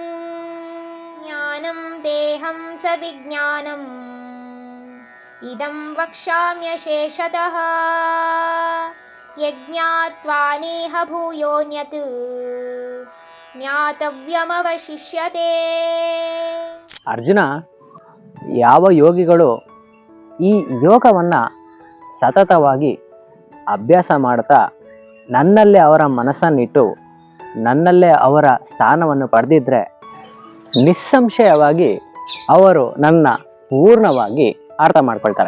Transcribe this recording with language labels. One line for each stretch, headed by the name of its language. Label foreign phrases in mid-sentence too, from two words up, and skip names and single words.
Sanskrit: ज्ञानं तेहं सविज्ञानम् इदं वक्ष्याम्यशेषतः यज्ञात्वा नेह भूयोऽन्यत् ज्ञातव्यमवशिष्यते.
Kannada: ಅರ್ಜುನ, ಯಾವ ಯೋಗಿಗಳು ಈ ಯೋಗವನ್ನು ಸತತವಾಗಿ ಅಭ್ಯಾಸ ಮಾಡ್ತಾ ನನ್ನಲ್ಲೇ ಅವರ ಮನಸ್ಸನ್ನಿಟ್ಟು ನನ್ನಲ್ಲೇ ಅವರ ಸ್ಥಾನವನ್ನು ಪಡೆದಿದ್ರೆ ನಿಸ್ಸಂಶಯವಾಗಿ ಅವರು ನನ್ನ ಪೂರ್ಣವಾಗಿ ಅರ್ಥ ಮಾಡ್ಕೊಳ್ತಾರೆ.